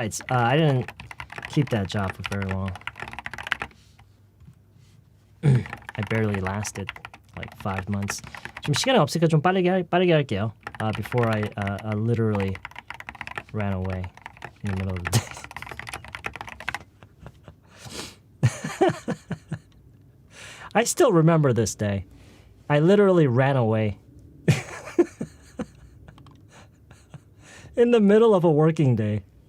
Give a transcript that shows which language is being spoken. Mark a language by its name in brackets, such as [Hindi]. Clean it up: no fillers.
[English] I didn't keep that job for very long. I barely lasted like 5 months. [Korean] 좀 시간이 없으니까 좀 빠르게 할게요. [English] Before I literally ran away in the middle of the day. I still remember this day. I literally ran away in the middle of a working day.